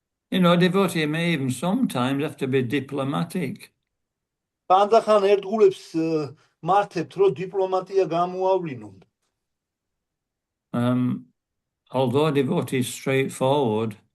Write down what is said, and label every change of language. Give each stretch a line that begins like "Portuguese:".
English: You know, a devotee may even sometimes have to be diplomatic.
Georgian: ხანდახან ერთგულებს მართებთ, რომ დიპლომატია გამოავლინონ.
English: Although a devotee is straightforward,